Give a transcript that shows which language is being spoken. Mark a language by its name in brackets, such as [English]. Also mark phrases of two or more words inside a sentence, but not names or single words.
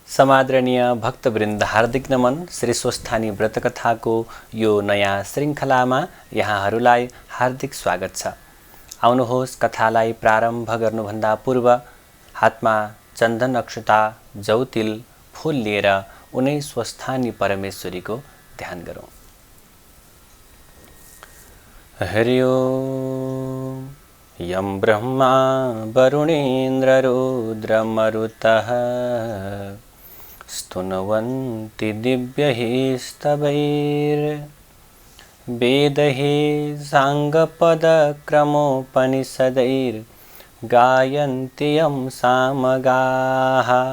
[Nepali] समादरणीय भक्तवृन्द हार्दिक नमन। श्री स्वस्थानी व्रतकथाको यो नयाँ श्रृङ्खलामा यहाँहरूलाई हार्दिक स्वागत छ। आउनुहोस्, कथालाई प्रारम्भ गर्नुभन्दा पूर्व हातमा चन्दन अक्षता जौतिल फूल लिएर उनै स्वस्थानी परमेश्वरीको ध्यान गरौँ। [Sanskrit] हरि ओम। यं ब्रह्मा वरुणेन्द्र रुद्रमरुतः स्तुन्वन्ति दिव्यैः स्तवैर्वेदैः साङ्गपदक्रमोपनिषदैर्गायन्ति यं सामगाः।